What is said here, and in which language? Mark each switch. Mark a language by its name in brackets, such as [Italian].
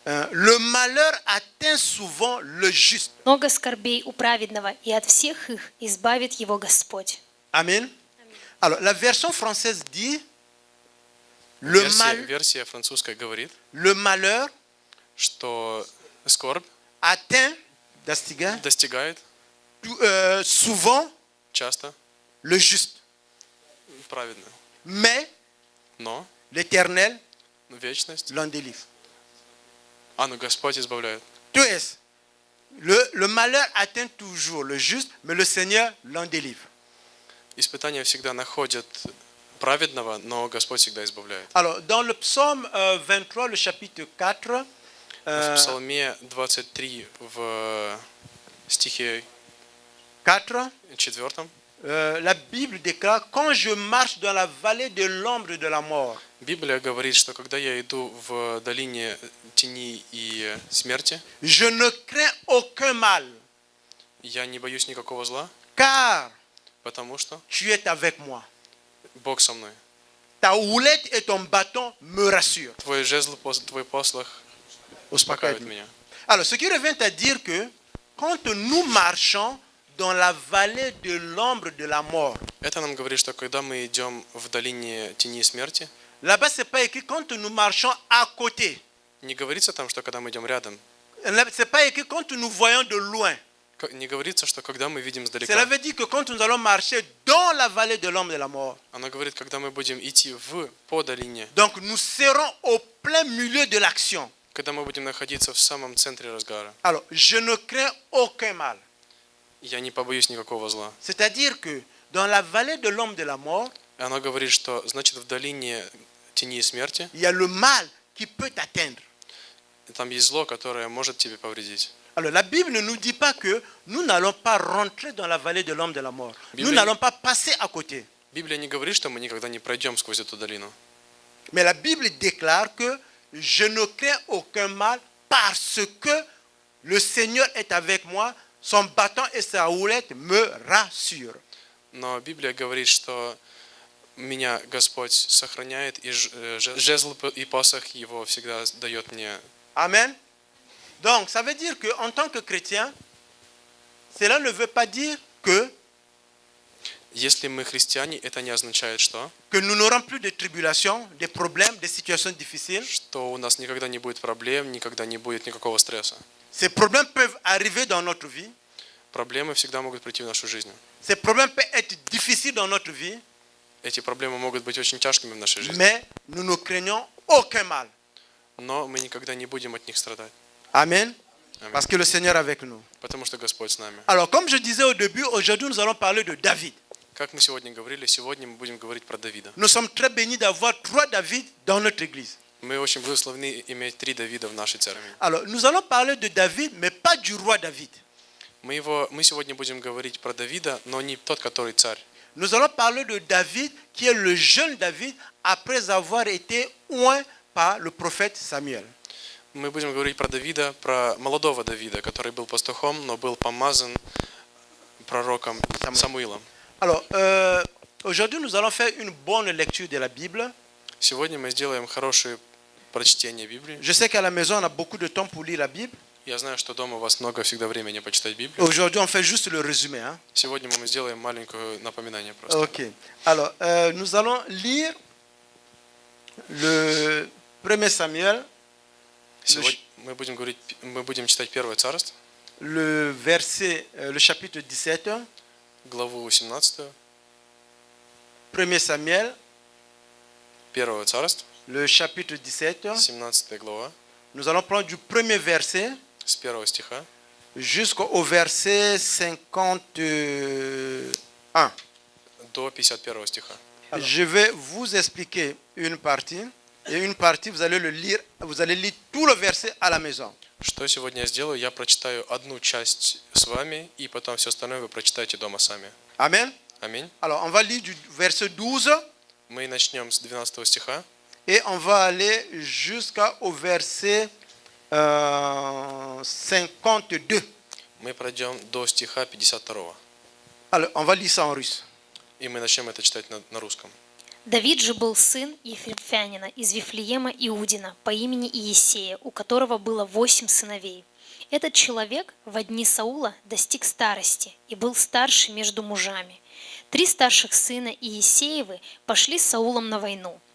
[French] le malheur atteint souvent le juste. [Russian] Много скорбей у праведного, и от всех их избавит его Господь. [French] Amen. Alors, la version française dit, le [Russian] версия французская говорит, [French] malheur [Russian] что скорбь [French] atteint [Russian] достигает [French] souvent [Russian] часто [French] le juste. [Russian] праведного. [French] Mais [Russian] Но [French] l'Éternel [Russian] вечность, [French] l'en délivre. [Russian] но Господь избавляет. То есть, [French] le malheur atteint toujours le juste, mais le Seigneur l'en délivre. [Russian] Испытания всегда находят праведного, но Господь всегда избавляет. [French] Alors, dans le psaume 23, le chapitre 4, [Russian] В Псалме 23 в стихе [French] 4, [Russian] 4 [French] la Bible déclare, quand je marche dans la vallée de l'ombre de la mort, [Russian] Библия говорит, что когда я иду в долине тени и смерти, [French] je ne crains aucun mal, [Russian] я не боюсь никакого зла, [French] car [Russian] потому что [French] tu es avec moi. [Russian] Бог со мной. [French] Ta houlette et ton bâton me rassurent. [Russian] Твой жезл, твой послах успокаивает меня. [French] Alors, ce qui revient à dire que quand nous marchons dans la vallée de l'ombre de la mort, [Russian] Это нам говорит, что когда мы идем в долине тени и смерти, [French] là-bas, ce n'est pas écrit quand nous marchons à côté. [Russian] не говорится там, что когда мы идем рядом, [French] Ce n'est pas écrit quand nous voyons de loin. [Russian] Не говорится, что когда мы видим [French] Cela [Russian] издалека. [French] veut dire que quand nous allons marcher dans la vallée de l'ombre de la mort, [Russian] Она говорит, когда мы будем идти по долине, [French] donc nous serons au plein milieu de l'action. [Russian] когда мы будем находиться в самом центре разгара. [French] Alors, je ne crains aucun mal. [Russian] Я не побоюсь никакого зла. [French] C'est-à-dire que dans la vallée de l'ombre de la mort, [Russian] И она говорит, что значит в долине тени и смерти [French] il y a le mal qui peut t'atteindre. [Russian] там есть зло, которое может тебе повредить. [French] Alors, la Bible ne nous dit pas que nous n'allons pas rentrer dans la vallée de l'ombre de la mort. Nous [Russian] Bible- [French] n'allons pas passer à côté. [Russian] Библия не говорит, что мы никогда не пройдем сквозь эту долину. [French] Mais la Bible déclare que je ne crains aucun mal parce que le Seigneur est avec moi, son bâton et sa houlette me rassurent. [Russian] Но Библия говорит, что меня Господь сохраняет, и жезл и посох его всегда дает мне. [French] Amen. Donc, ça veut dire qu'en tant que chrétien, cela ne veut pas dire que [Russian] Если мы христиане, это не означает, что [French] nous n'aurons plus de tribulations, des problèmes, des situations difficiles. [Russian] у нас никогда не будет проблем, никогда не будет никакого стресса. [French] Ces problèmes peuvent arriver dans notre vie. [Russian] Проблемы всегда могут прийти в нашу жизнь. [French] Ces problèmes peuvent être difficiles dans notre vie, [Russian] Эти проблемы могут быть очень тяжкими в нашей жизни. [French] mais nous ne craignons aucun mal. [Russian] Но мы никогда не будем от них страдать. [French] Amen. Amen. Parce que le Seigneur est avec nous. [Russian] Потому что Господь с нами. [French] Alors, comme je disais au début, aujourd'hui nous allons parler de David. [Russian] Как мы сегодня говорили, сегодня мы будем говорить про Давида. [French] Nous sommes très bénis d'avoir 3 David dans notre église. [Russian] Мы очень благословены иметь 3 Давида в нашей церкви. [French] Alors, nous allons parler de David, mais pas du roi David. [Russian] Мы сегодня будем говорить про Давида, но не тот, который царь. [French] Nous allons parler de David, qui est le jeune David, après avoir été oint par le prophète Samuel. [Russian] Мы будем говорить про Давида, про молодого Давида, который был пастухом, но был помазан пророком Самуилом. [French] Alors, aujourd'hui, nous allons faire une bonne lecture de la Bible. [Russian] Сегодня мы сделаем хорошее прочтение Библии. [French] Je sais qu'à la maison, on a beaucoup de temps pour lire la Bible. [Russian] Я знаю, что дома у вас много всегда времени почитать [French] Et [Russian] Библию. [French] aujourd'hui, on fait juste le résumé. Hein? [Russian] Сегодня мы сделаем маленькое напоминание просто. [French] Ok. Alors, nous allons lire le 1 Samuel, [Russian] Сегодня мы будем читать Первое Царство, [French] le chapitre 17, [Russian] главу 17, [French] 1 Samuel, [Russian] Первого Царства, [French] le chapitre 17. [Russian] 17 глава, [French] Nous allons prendre du premier verset [Russian] с 1 стиха [French] jusqu'au verset 51. [Russian] до 51 стиха. [French] Je vais vous expliquer une partie et une partie vous allez le lire, vous allez lire tout le verset à la maison. [Russian] Что сегодня я сделаю? Я прочитаю одну часть с вами, и потом все остальное вы прочитаете дома сами. [French] Amen. [Russian] Аминь. [French] Alors on va lire du verset 12 [Russian] Мы начнем с 12 стиха [French] et on va aller jusqu'au verset 52. [Russian] мы пройдем до стиха 52. [French] Alors on va lire ça en russe. [Russian] И мы начнем это читать на русском. Давид же был сын Ефрефянина из Вифлеема Иудина по имени Иессея, у которого было 8 сыновей. Этот человек во дни Саула достиг старости и был старше между мужами. 3 старших сына Иессеевы пошли с Саулом на войну.